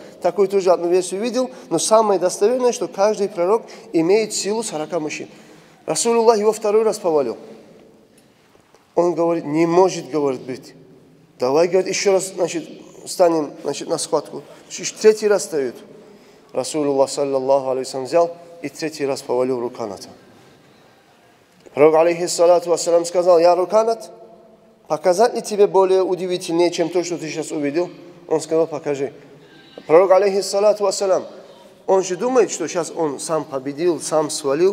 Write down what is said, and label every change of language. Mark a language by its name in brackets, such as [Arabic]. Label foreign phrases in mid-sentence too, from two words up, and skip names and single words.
[Russian] Такую тоже одну версию видел, но самое достоверное, что каждый пророк имеет силу 40 мужчин. Расулуллах его второй раз повалил. Он говорит: не может, говорит, быть. Давай, говорит, еще раз, станем, на схватку. Третий раз встает. [Arabic] رسول الله صلى الله عليه وسلم, [Russian] взял и третий раз повалил Руканата. Пророк, [Arabic] عليه الصلاة والسلام, [Russian] сказал: «Я Руканат, показать ли тебе более удивительнее, чем то, что ты сейчас увидел?» Он сказал: «Покажи». Пророк, [Arabic] عليه الصلاة والسلام, [Russian] он же думает, что сейчас он сам победил, сам свалил.